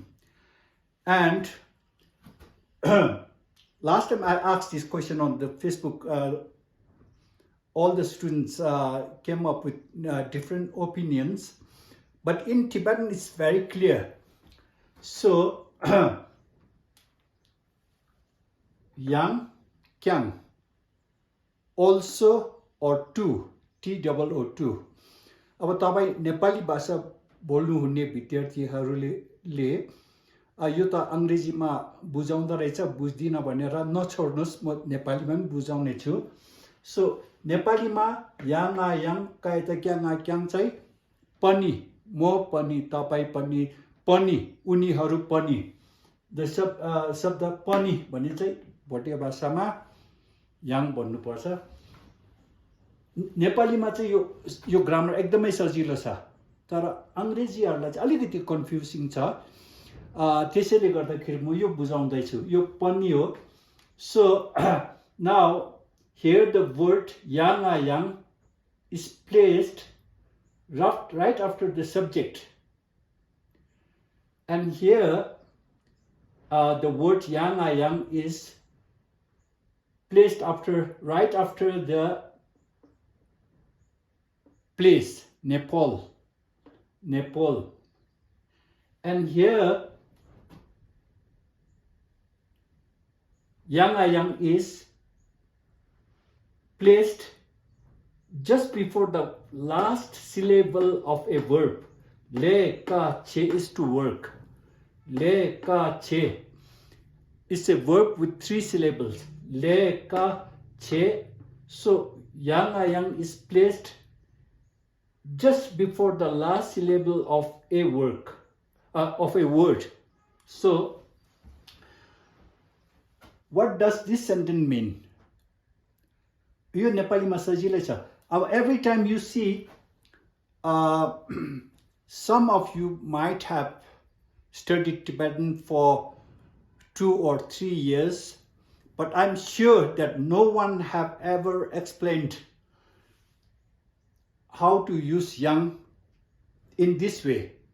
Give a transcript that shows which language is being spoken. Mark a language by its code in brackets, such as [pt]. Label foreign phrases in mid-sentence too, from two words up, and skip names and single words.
[en] And last time I asked this question on the Facebook. All the students came up with different opinions, but in Tibetan it's very clear. [bo] So ཡང་། ཀྱང, [en] also or to, TOO2. [ne] अब तपाईं नेपाली भाषा बोल्नु हुने विद्यार्थीहरूले यो त अंग्रेजीमा बुझाउँदा रहेछ, बुझ्दिन भनेर नछोड्नुस्, म नेपालीमा पनि बुझाउने छु. So नेपालीमा [bo] ཡང་ཨ་ཡང [ne] कायता [bo] ཀྱང་ཨ་ཀྱང [ne] चाहिँ पनि, म पनि, तपाईं पनि, पनि, उनीहरू पनि. द शब्द पनि भने चाहिँ भोटिया भाषामा याङ भन्नुपर्छ. नेपालीमा चाहिँ यो ग्रामर एकदमै सजिलो छ, तर अंग्रेजीहरूलाई चाहिँ अलिकति कन्फ्युजिङ छ. त्यसैले गर्दाखेरि म यो बुझाउँदै छु. यो पनि हो. [en] So now here the word [bo] ཡང་ཨ་ཡང [en] is placed right after the subject, and here the word [bo] ཡང་ཨ་ཡང [en] is placed right after the place, Nepal, and here [bo] ཡང་ཨ་ཡང [en] is placed just before the last syllable of a verb. [bo] ལས་ཀ་བྱེད [en] is to work. [bo] ལས་ཀ་བྱེད [en] is a verb with 3 syllables. [bo] ལས་ཀ་བྱེད. [en] So [bo] ཡང་ཨ་ཡང [en] is placed just before the last syllable of a word. So what does this sentence mean? [ne] यो नेपालीमा सजिलै छ. [en] अब every time you see, some of you might have studied Tibetan for 2 or 3 years, but I'm sure that no one have ever explained how to use yang in this way.